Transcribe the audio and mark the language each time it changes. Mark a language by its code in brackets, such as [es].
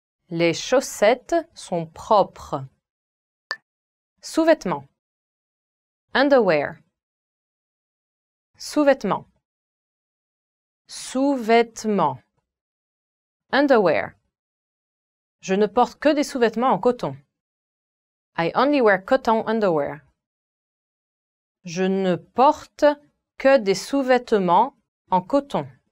[fr] Les chaussettes sont propres. Sous-vêtements. Underwear. Sous-vêtements. Sous-vêtements. Underwear. Je ne porte que des sous-vêtements en coton. [en] I only wear cotton underwear. [fr] Je ne porte que des sous-vêtements en coton.